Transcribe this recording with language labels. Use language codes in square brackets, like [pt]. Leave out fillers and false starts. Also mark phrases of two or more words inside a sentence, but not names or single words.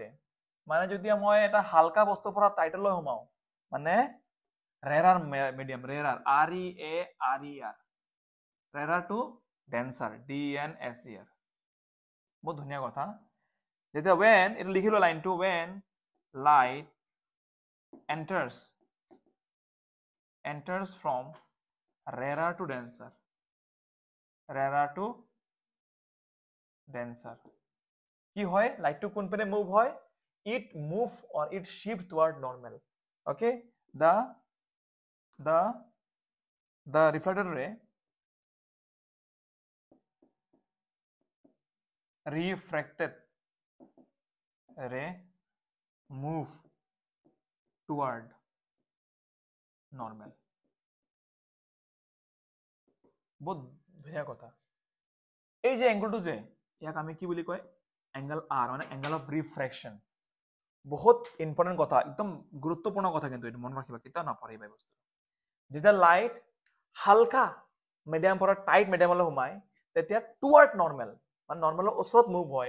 [as] মানে যদি মই এটা হালকা বস্তুৰ পৰা টাইটলৈ সোমাও, মানে [en] rarer medium, [as] ৰেৰাৰ REARER, [en] rarer to denser [as] DNSER। বহুত ধুনীয়া কথা। যেতিয়া when এইটো লিখিলো লাইনটো, [en] when light enters from rarer to denser, [as] কি হয়? লাইটটো কোন পিনে মুভ হয়? [en] It move or it shift toward normal. Okay, the reflected ray move toward normal. [as] বহুত ধুনীয়া কথা। এই যে এংগলটো যে ইয়াক আমি কি বুলি কয়? [en] angle R, মানে angle of refraction. [as] বহুত ইম্পৰ্টেণ্ট কথা, একদম গুৰুত্বপূৰ্ণ কথা, কিন্তু এইটো মনত ৰাখিবা, কেতিয়াও নাপাহৰিবা এই বস্তু। যেতিয়া লাইট হালকা মিডিয়াম পৰা টাইট মিডিয়ামলৈ সোমায় তেতিয়া [en] toward normal, [as] মানে নৰ্মেলৰ ওচৰত মুভ হয়।